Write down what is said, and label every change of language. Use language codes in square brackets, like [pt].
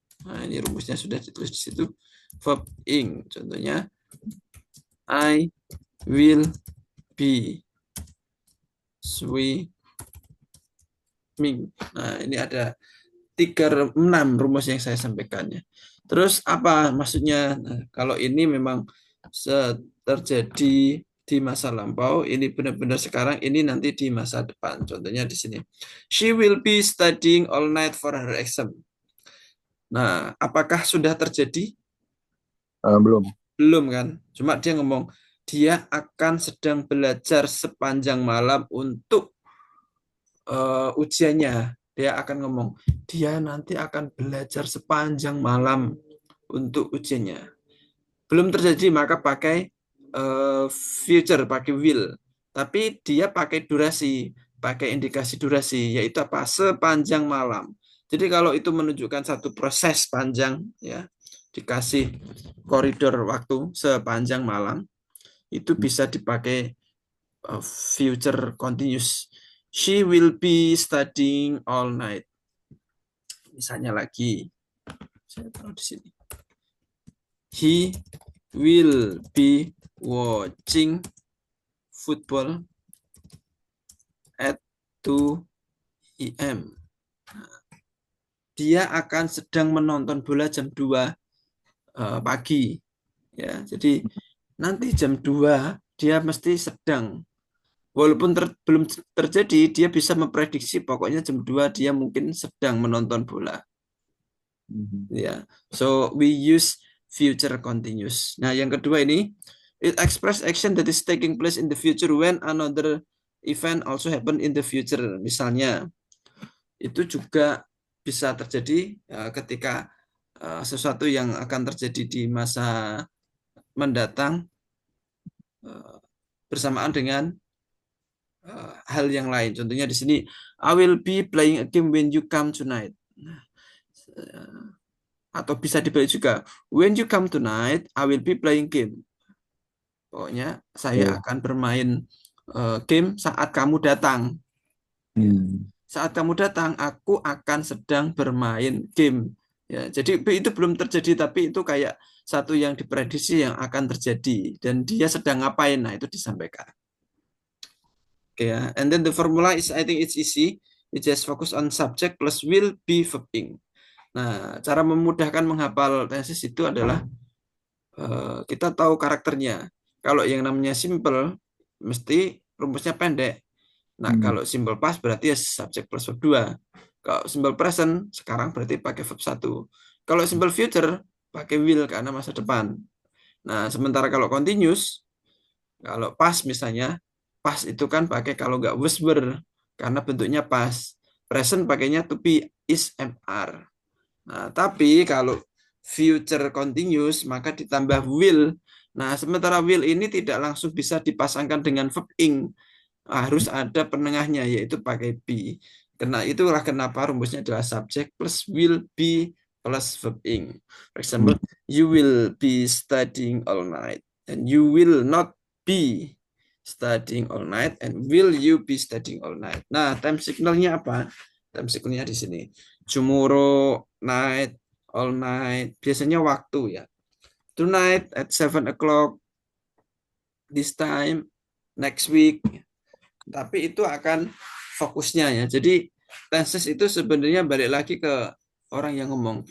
[id] Nah, ini rumusnya sudah ditulis di situ. [en] Verb ing. [id] Contohnya [en] I will be swimming. [id] Nah, ini ada 6 rumus yang saya sampaikan ya. Terus apa maksudnya? Nah, kalau ini memang terjadi di masa lampau, ini benar-benar sekarang, ini nanti di masa depan. Contohnya di sini. [en] She will be studying all night for her exam. [id] Nah, apakah sudah terjadi? Belum. Belum kan? Cuma dia ngomong, dia akan sedang belajar sepanjang malam untuk ujiannya. Dia akan ngomong, dia nanti akan belajar sepanjang malam untuk ujiannya. Belum terjadi, maka pakai future, pakai will. Tapi dia pakai durasi, pakai indikasi durasi, yaitu apa? Sepanjang malam. Jadi kalau itu menunjukkan satu proses panjang, ya, dikasih koridor waktu sepanjang malam, itu bisa dipakai future continuous. [en] She will be studying all night. [id] Misalnya lagi, saya taruh di sini. [en] He will be watching football at 2 p.m. [id] Dia akan sedang menonton bola jam 2 pagi. Ya, jadi nanti jam 2 dia mesti sedang. Walaupun belum terjadi, dia bisa memprediksi pokoknya jam 2 dia mungkin sedang menonton bola. Mhm. Ya, [en] so we use future continuous. [id] Nah, yang kedua ini, [en] it express action that is taking place in the future when another event also happen in the future. [id] Misalnya, itu juga bisa terjadi ketika sesuatu yang akan terjadi di masa mendatang uh, bersamaan dengan hal yang lain. Contohnya di sini, [en] I will be playing a game when you come tonight. [id] Nah, atau bisa dibalik juga, [en] when you come tonight, I will be playing game. [id] Pokoknya saya Oh. akan bermain game saat kamu datang. Ya. Hmm. Saat kamu datang, aku akan sedang bermain game. Ya, jadi itu belum terjadi, tapi itu kayak satu yang diprediksi yang akan terjadi dan dia sedang ngapain. Nah, itu disampaikan. Oke ya. [en] And then the formula is, I think it's easy. You just focus on subject plus will be verb ing. [id] Nah, cara memudahkan menghafal tenses itu adalah kita tahu karakternya. Kalau yang namanya simple, mesti rumusnya pendek. Nah, Hmm. kalau simple past berarti ya subject plus verb 2. Kalau simple present, sekarang berarti pakai verb 1. Kalau simple future, pakai will karena masa depan. Nah, sementara kalau continuous, kalau past misalnya, past itu kan pakai kalau nggak was were, karena bentuknya past. Present pakainya to be, is, am, are. Nah, tapi kalau future continuous maka ditambah will. Nah, sementara will ini tidak langsung bisa dipasangkan dengan verb ing. Harus ada penengahnya yaitu pakai be. Karena itulah kenapa rumusnya adalah subject plus will be plus verb ing. [en] For example, you will be studying all night and you will not be studying all night and will you be studying all night. [id] Nah, time signalnya apa? Time signalnya di sini. [en] Tomorrow night, all night. [id] Biasanya waktu ya. [en] Tonight at 7 o'clock, this time, next week. [id] Tapi itu akan fokusnya ya. Jadi tenses itu sebenarnya balik lagi ke orang yang ngomong.